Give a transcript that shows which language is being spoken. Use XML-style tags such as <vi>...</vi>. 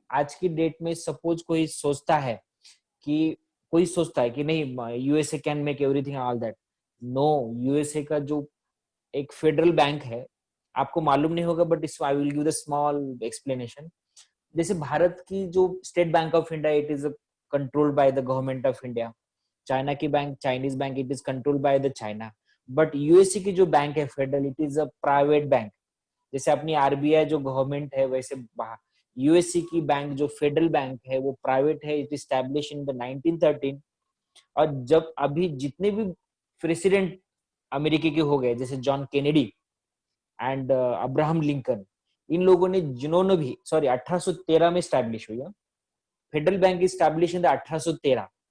<hi>आज की डेट में सपोज कोई सोचता है कि नहीं</hi> <en>USA can make everything all that, no.</en> <hi>USA का जो एक फेडरल बैंक है, आपको मालूम नहीं होगा बट</hi> <en>Is I will give the small explanation.</en> <hi>जैसे भारत की जो state bank of India,</hi> <en>It is controlled by the government of India.</en> <hi>China की bank, Chinese bank,</hi> <en>It is controlled by the China. But USA की जो bank है federal, it is a private bank.</en> <hi>जैसे अपनी RBI जो government है, वैसे USA की बैंक जो फेडरल बैंक है वो प्राइवेट है.</hi> <en>It establish in the 1913.</en> <hi>और जब अभी जितने भी प्रेसिडेंट अमेरिका के हो गए, जैसे John Kennedy and Abraham Lincoln, इन लोगों ने, जिन्होंने भी, सॉरी 1813 में स्टैब्लिश हुई है federal bank,</hi> <en>Establish in the 1813.</en>